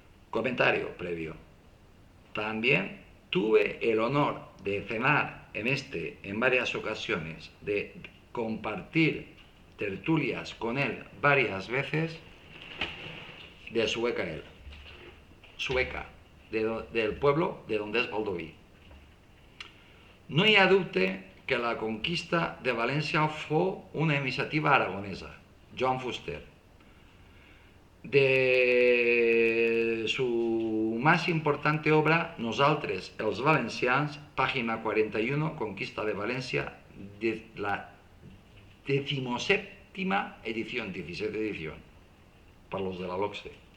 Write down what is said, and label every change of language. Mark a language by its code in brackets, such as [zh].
[es] Comentario previo. También tuve el honor de cenar en varias ocasiones, de compartir tertulias con él varias veces, de Sueca él. Sueca, del pueblo de donde es Baldoví. [ca] No hi ha dubte que la conquista de València fou una iniciativa aragonesa, Joan Fuster. [es] De su más importante obra, Nosaltres, els valencians, página 41, Conquista de Valencia, de la 17ª edición, 17 edición, para los de la LOCSE.